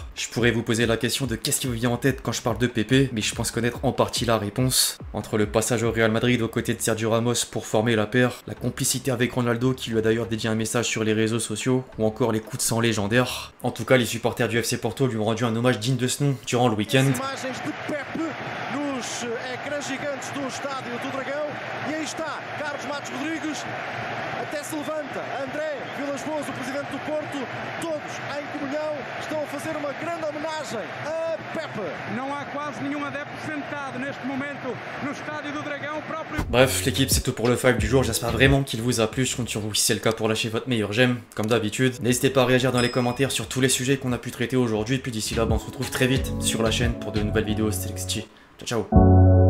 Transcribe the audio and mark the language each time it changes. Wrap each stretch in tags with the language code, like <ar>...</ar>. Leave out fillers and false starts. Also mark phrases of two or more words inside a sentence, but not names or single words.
<fr>Je pourrais vous poser la question de qu'est-ce qui vous vient en tête quand je parle de Pépé, mais je pense connaître en partie la réponse. Entre le passage au Real Madrid aux côtés de Sergio Ramos pour former la paire, la complicité avec Ronaldo qui lui a d'ailleurs dédié un message sur les réseaux sociaux, ou encore les coups de sang légendaires. En tout cas, les supporters du FC Porto lui ont rendu un hommage digne de ce nom durant le week-end.</fr> <pt>Imagens de Pepe nos ecrãs gigantes do Estádio do Dragão. E aí está, Carlos Matos Rodrigues, até se levanta. André Vilas-Boas, o presidente do Porto, todos em comunhão, estão a fazer uma grande homenagem a Pepe. Não há quase nenhum adepto sentado neste momento no Estádio do Dragão próprio.</pt> <fr>Bref, l'équipe, c'est tout pour le 5 du jour. J'espère vraiment qu'il vous a plu. Je compte sur vous si c'est le cas pour lâcher votre meilleur j'aime, comme d'habitude. N'hésitez pas à réagir dans les commentaires sur tous les sujets qu'on a pu traiter aujourd'hui. Puis d'ici là, on se retrouve très vite sur la chaîne pour de nouvelles vidéos. C'était Lexi.</fr> <it>Ciao, ciao.</it>